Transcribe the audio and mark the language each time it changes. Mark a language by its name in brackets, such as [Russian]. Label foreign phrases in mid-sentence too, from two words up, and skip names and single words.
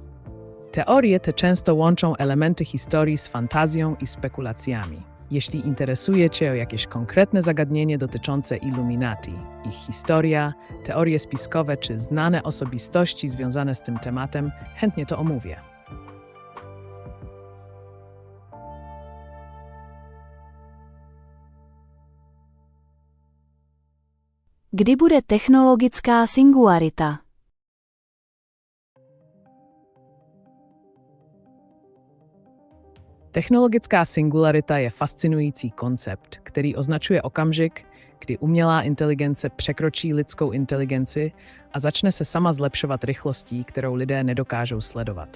[Polish] Teorie te często łączą elementy historii z fantazją i spekulacjami. Jeśli interesuje Cię o jakieś konkretne zagadnienie dotyczące Illuminati, ich historia, teorie spiskowe czy znane osobistości związane z tym tematem, chętnie to omówię. [Czech] Kdy bude technologická singularita? Technologická singularita je fascinující koncept, který označuje okamžik, kdy umělá inteligence překročí lidskou inteligenci a začne se sama zlepšovat rychlostí, kterou lidé nedokážou sledovat.